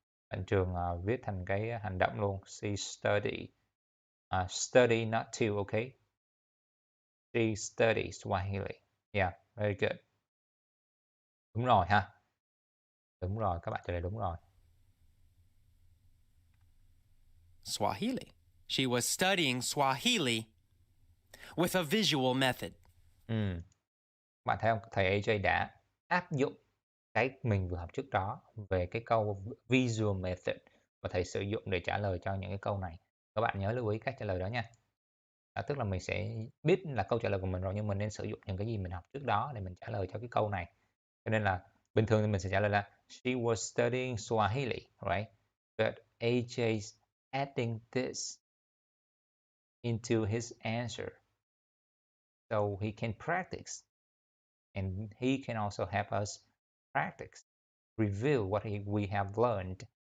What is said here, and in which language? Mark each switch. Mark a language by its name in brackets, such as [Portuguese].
[Vietnamese] Bạn Trường viết thành cái hành động luôn. [English] She studied. Study, not to, okay? She studied Swahili. Yeah, very good. [Vietnamese] Đúng rồi ha. Đúng rồi, các bạn trả lời đúng rồi. [English] Swahili. She was studying Swahili with a visual method. [Vietnamese] Bạn thấy không? Thầy AJ đã áp dụng cái mình vừa học trước đó về cái câu visual method và thầy sử dụng để trả lời cho những cái câu này. Các bạn nhớ lưu ý cách trả lời đó nha. Tức là mình sẽ biết là câu trả lời của mình rồi nhưng mình nên sử dụng những cái gì mình học trước đó để mình trả lời cho cái câu này. Cho nên là bình thường thì mình sẽ trả lời là [English] she was studying Swahili, right? But AJ's adding this into his answer so he can practice and he can also help us practice, review what we have learned.